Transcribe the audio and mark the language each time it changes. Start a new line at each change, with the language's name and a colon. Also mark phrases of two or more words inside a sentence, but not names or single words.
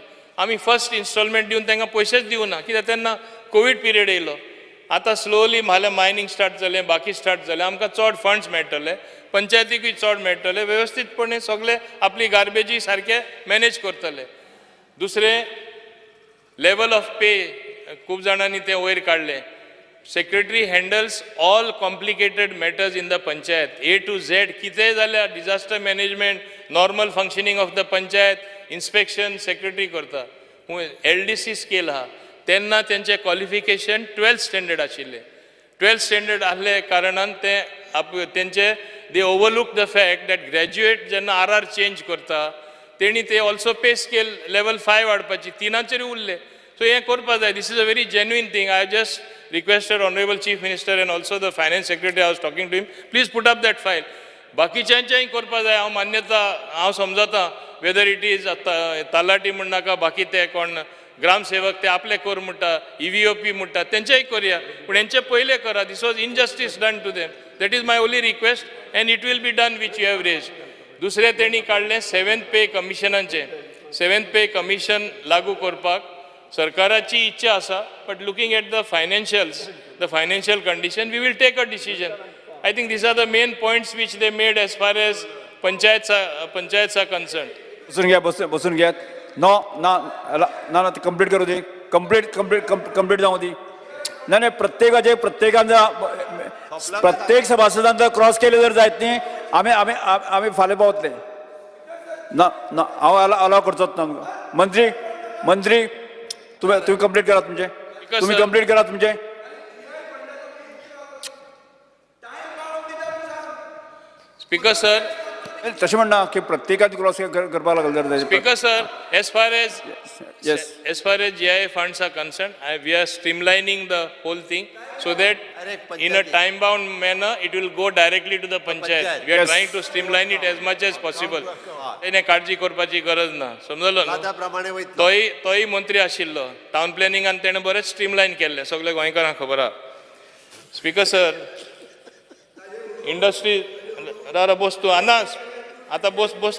Konkani: आमी
English: first installment
Konkani: दिवन तांकां पयशेच दिवना, कित्याक तेन्ना
English: Covid period
Konkani: येयलो आतां स्लोली म्हाले
English: mining start
Konkani: जालें बाकी स्टार्ट जालें आमकां चड फंड्स मेळटले पंचायतीकूय चड मेळटले वेवस्थीतपणे सगळे आपली गार्बेजी सारके मॅनेज करतले दुसरें
English: level of pay
Konkani: खूब जाणांनी तें वयर काडलें
English: secretary handles all complicated matters in the panchayat A to Z
Konkani: कितेंय जाल्यार
English: disaster management normal functioning of the panchayat inspection secretary
Konkani: करता LDC स्केल आहा तेन्ना तेंचें क्वॉलिफिकेशन 12th स्टँडर्ड आशिल्लें 12th स्टँडर्ड आसले कारणान तेंचे
English: they overlook the fact that graduate
Konkani: जेन्ना RR चेंज करता तेणी ते ऑल्सो पे स्केल लेवल 5 वाडपाची 3चेर उरले सो हें करपा जाय
English: this is a very genuine thing I just requested Honorable Chief Minister and also the Finance Secretary, I was talking to him, please put up that file.
Konkani: बाकीच्यांचेंय करपा जाय हांव मान्यता हांव समजता
English: whether it is
Konkani: तलाटी म्हण नाका बाकी ते कोण ग्रामसेवक ते आपले कर म्हणटा EVOP म्हणटा तेंचेय करया पूण हेंचे पयले करा
English: this was injustice done to them that is my only request and it will be done which you have raise
Konkani: दुसरें तेणी काडलें 7th पे कमिशनाचें 7th पे कमिशन लागू करपाक सरकाराची इच्छा आसा
English: but looking at the financial condition we will take a decision I think these are the main points which they made as far as panchayats are concerned
Marathi: बसून घ्यात नो ना ना ती कंप्लीट करू दे कंप्लीट जाऊ दी नाही प्रत्येकान प्रत्येक सभासदान जर क्रॉस केले जर जायत न्ही आम्ही फाल्यां पावतले ना ना
Konkani: हांव अलाव करचोच ना
Marathi: मंत्री तुम्ही कंप्लीट करा तुमचे
English: Speaker sir
Konkani: तशें म्हणना की प्रत्येकाची क्रॉस करपाक लागले
English: Speaker sir as far as GIA funds are concerned we are streamlining the whole thing so that in a time bound manner it will go directly to the panchayat we are trying to streamline it as much as possible
Konkani: तेणे काळजी करपाची गरज ना समजलो न्हू तोय मंत्री आशिल्लो टावन प्लॅनिंगान तेणे बरें स्ट्रीमलायन केल्लें सगळे गोंयकारांक खबर आहा स्पीकर सर इंडस्ट्री राव बोस तूं आनास आता बोस